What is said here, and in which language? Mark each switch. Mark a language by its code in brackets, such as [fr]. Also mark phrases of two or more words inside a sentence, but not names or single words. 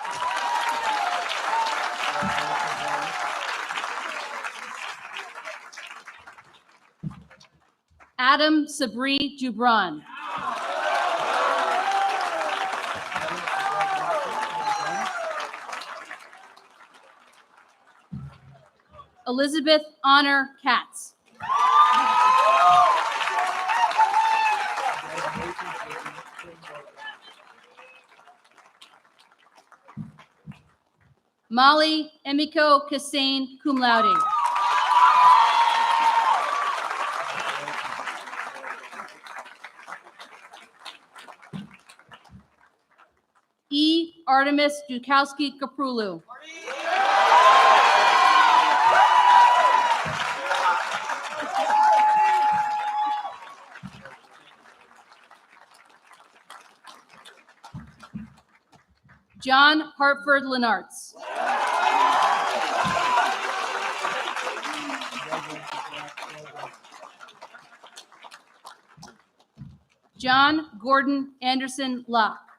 [en] Adam Sabri Jubran. Elizabeth Honor Katz. Molly Emiko Kassane, [la] cum laude. [en] E. Artemis Dukowski Kaprulu. John Hartford Lenartz. John Gordon Anderson Locke.